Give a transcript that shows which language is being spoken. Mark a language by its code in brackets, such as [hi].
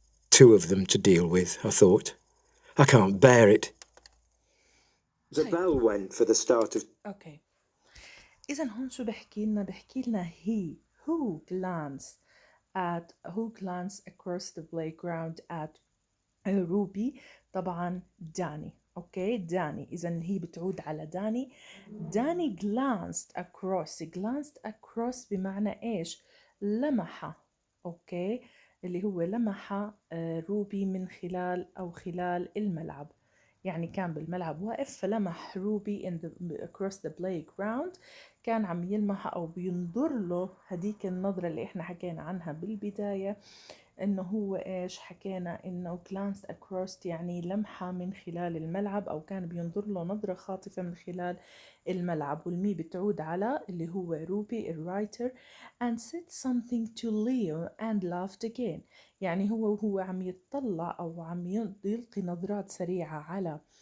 [en] 2 of them to deal with, I thought. I can't bear it. The bell went for the start of... Okay. [ar] إذا هون شو بحكي لنا [en] who glanced across the playground at Ruby. [ar] طبعا داني. اوكي داني، إذا هي بتعود على داني glanced across بمعنى ايش؟ لمح. اوكي، اللي هو لمح روبي من خلال الملعب، يعني كان بالملعب واقف فلمح روبي [en] across the playground، [ar] كان عم يلمح أو بينظر له هديك النظرة اللي إحنا حكينا عنها بالبداية، إنه هو إيش حكينا إنه glanced across يعني لمحة من خلال الملعب، أو كان بينظر له نظرة خاطفة من خلال الملعب. والمي بتعود على اللي هو روبي الرايتر [en] and said something to Leo and laughed again، [ar] يعني هو عم يتطلع أو عم يلقي نظرات سريعة على